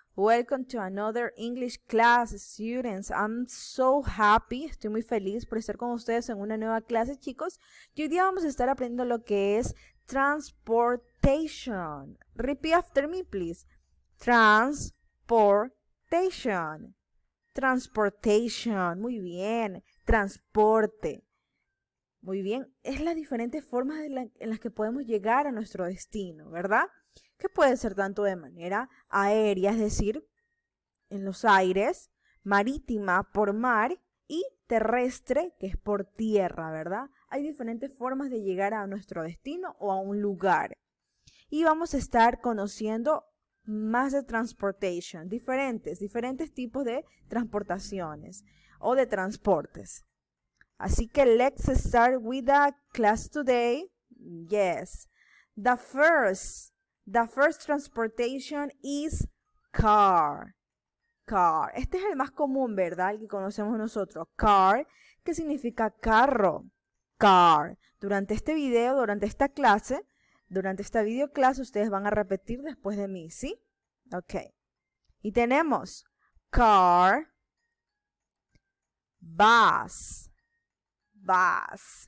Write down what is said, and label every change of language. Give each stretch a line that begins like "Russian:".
English: Welcome to another English class, students. I'm so happy,
Spanish: estoy muy feliz por estar con ustedes en una nueva clase, chicos. Y hoy día vamos a estar aprendiendo lo que es transportation.
English: Repeat after me, please. Transportation.
Spanish: Transportation, muy bien. Transporte. Muy bien, es las diferentes formas en las que podemos llegar a nuestro destino, ¿verdad? Que puede ser tanto de manera aérea, es decir, en los aires, marítima por mar y terrestre, que es por tierra, ¿verdad? Hay diferentes formas de llegar a nuestro destino o a un lugar. Y vamos a estar conociendo más de transportation, diferentes tipos de transportaciones o de transportes. Así que
English: let's start with the class today. Yes. The first transportation is car. Car.
Spanish: Este es el más común, ¿verdad? El que conocemos nosotros. Car, que significa carro. Car. Durante este video, durante esta videoclase, ustedes van a repetir después de mí, ¿sí? Ok. Y tenemos car, bus. Bus.